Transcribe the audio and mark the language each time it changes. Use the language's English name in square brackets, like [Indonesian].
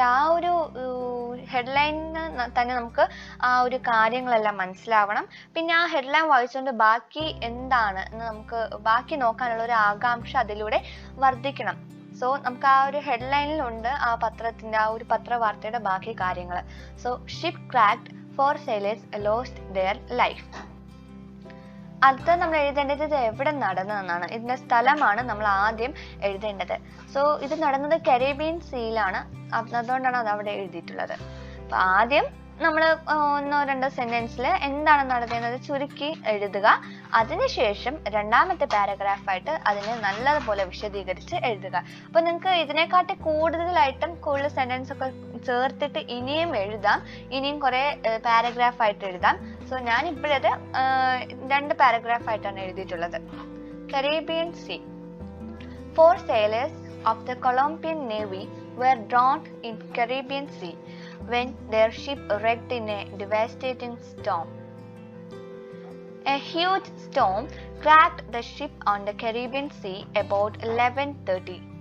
[Malayalam] ആ ഒരു ഹെഡ്ലൈനിന് തന്നെ നമുക്ക് ആ ഒരു കാര്യങ്ങളെല്ലാം മനസ്സിലാവണം. പിന്നെ ആ ഹെഡ്ലൈൻ വായിച്ചുകൊണ്ട് ബാക്കി എന്താണ് എന്ന് നമുക്ക് ബാക്കി നോക്കാനുള്ള ഒരു ആകാംക്ഷ അതിലൂടെ വർദ്ധിക്കണം. സോ നമുക്ക് ആ ഒരു ഹെഡ്ലൈനിലുണ്ട് ആ പത്രത്തിന്റെ ആ ഒരു പത്രവാർത്തയുടെ ബാക്കി കാര്യങ്ങൾ. [English] So ship cracked, 4 sailors lost their life. [Malayalam] അടുത്ത നമ്മൾ എഴുതേണ്ടത് ഇത് എവിടെ നടന്നതെന്നാണ്. ഇതിന്റെ സ്ഥലമാണ് നമ്മൾ ആദ്യം എഴുതേണ്ടത്. സോ ഇത് നടന്നത് കരീബിയൻ സീയിലാണ്. അതുകൊണ്ടാണ് അത് അവിടെ എഴുതിയിട്ടുള്ളത്. അപ്പൊ ആദ്യം നമ്മൾ 1-2 സെന്റൻസിൽ എന്താണ് നടന്നത് ചുരുക്കി എഴുതുക. അതിനുശേഷം രണ്ടാമത്തെ പാരഗ്രാഫായിട്ട് അതിനെ നല്ലതുപോലെ വിശദീകരിച്ച് എഴുതുക. അപ്പൊ നിങ്ങൾക്ക് ഇതിനെക്കാട്ടി കൂടുതലായിട്ടും കൂടുതൽ സെന്റൻസ് ഒക്കെ ചേർത്തിട്ട് ഇനിയും എഴുതാം. ഇനിയും കുറെ പാരഗ്രാഫായിട്ട് എഴുതാം. സോ ഞാൻ ഇപ്പോഴത് 2 പാരഗ്രാഫായിട്ടാണ് എഴുതിയിട്ടുള്ളത്. [English] Caribbean Sea. 4 sailors of the Colombian Navy were drowned in Caribbean Sea when their ship wrecked in a devastating storm. A huge storm cracked the ship on the Caribbean Sea about 11:30.